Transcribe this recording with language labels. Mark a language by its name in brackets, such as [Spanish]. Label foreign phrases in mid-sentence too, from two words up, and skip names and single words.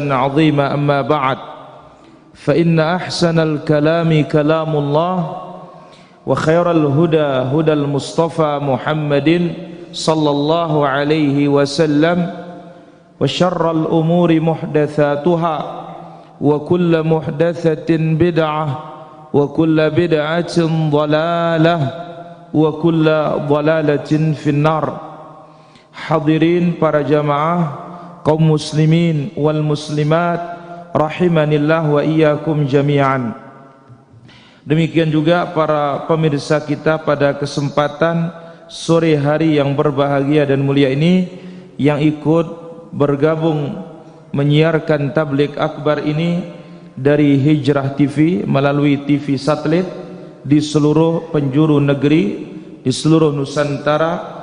[Arabic] عظيما أما بعد فإن أحسن الكلام كلام الله وخير الهدى هدى المصطفى محمد صلى الله عليه وسلم وشر الأمور محدثاتها وكل محدثة بدعة وكل بدعة ضلالة وكل ضلالة في النار. [Indonesian] Hadirin para jamaah kaum [Arabic] المسلمين والمسلمات رحمنا الله وإياكم جميعا. [Indonesian] Demikian juga para pemirsa kita pada kesempatan sore hari yang berbahagia dan mulia ini yang ikut bergabung menyiarkan tabligh akbar ini dari Hijrah TV melalui TV satelit di seluruh penjuru negeri di seluruh Nusantara.